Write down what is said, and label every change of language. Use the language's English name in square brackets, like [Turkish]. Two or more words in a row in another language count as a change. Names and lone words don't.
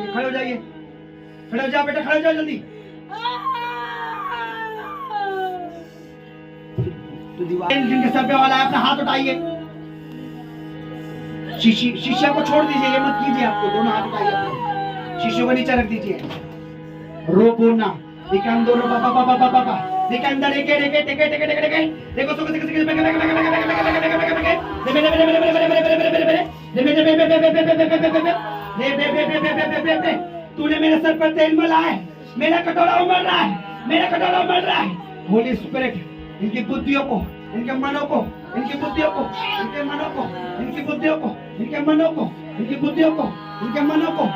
[Hindi] खड़े हो जाइए, खड़े हो जाओ बेटा, खड़े हो जाओ जल्दी। तो दीवार जिनके सर पे वाला है, अपना हाथ उठाइए। शीशे को छोड़ दीजिए, ये मत कीजिए। आपको दोनों हाथ उठाइए, अपने शीशे को नीचे रख दीजिए। रोबोना निकांदो रो बाबा बाबा बाबा बाबा निकांदर एके एके एके एके एके एके देखो सो किसी किसी तूने मेरे सर पर तेल मला है, मेरा कटोरा उमड़ रहा है, मेरा कटोरा उमड़ रहा है। [English] Holy Spirit [Hindi] इनकी बुद्धियों को, इनके मनों को, इनकी बुद्धियों को, इनके मनों को, इनकी बुद्धियों को, इनके मनों को, इनकी बुद्धियों को, इनके मनों को।